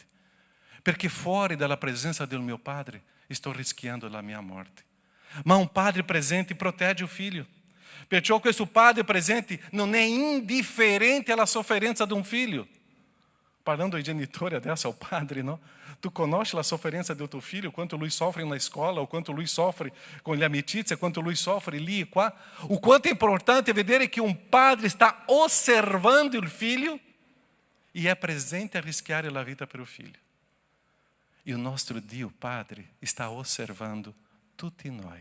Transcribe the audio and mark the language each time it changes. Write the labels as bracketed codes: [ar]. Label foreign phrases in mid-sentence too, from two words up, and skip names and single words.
[it] Perché fuori dalla presenza del mio padre sto rischiando la mia morte. Ma un padre presente protegge il figlio. Perciò questo padre presente non è indifferente alla sofferenza di un figlio. Parlando ai genitori adesso, [pt] ao padre, [it] no? Tu conosci la sofferenza del tuo figlio, quanto lui soffre [pt] na escola, [it] o quanto lui soffre con le amicizie, quanto lui soffre lì e qua. O quanto è importante vedere che un padre sta osservando il figlio e è presente a rischiare la vita per il figlio. E il nostro Dio Padre sta osservando tutti noi.